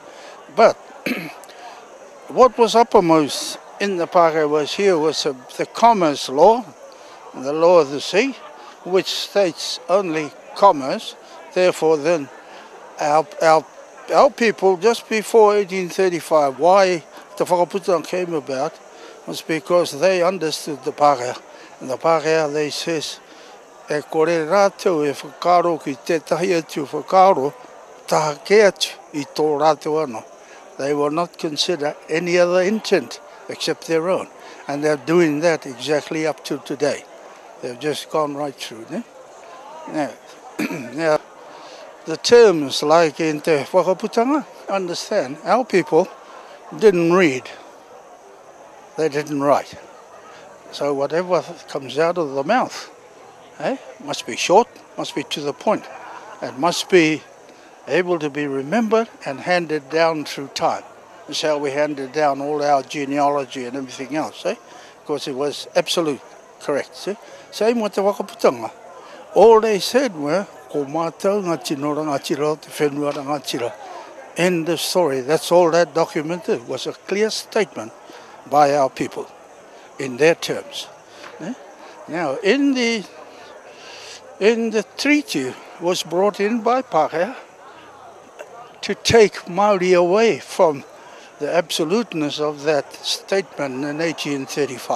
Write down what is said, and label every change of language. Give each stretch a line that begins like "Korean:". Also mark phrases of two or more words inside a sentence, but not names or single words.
English: But what was uppermost in the pākehā was the commerce law, the law of the sea, which states only commerce. Therefore, then our people just before 1835, why the whakaputanga came about was because they understood the pākehā. And the pākehā, they says,
Māori: e kore rātou e whakaro ki tētahi atu whakaro, taha ke atu I tō rātou anō.
English: They will not consider any other intent except their own. And they're doing that exactly up to today. They've just gone right through. Now, the terms like in te whakaputanga, understand, our people didn't read. They didn't write. So whatever comes out of the mouth, must be short, must be to the point. It must be able to be remembered and handed down through time. That's how we handed down all our genealogy and everything else, because it was absolute correct. Same with the whakaputanga. All they said were,
Māori: ko mātou ngā tino rangatira, te whenua rangatira.
English: End of story. That's all that document did, was a clear statement by our people in their terms. Now, in the treaty was brought in by pākehā to take Māori away from the absoluteness of that statement in 1835.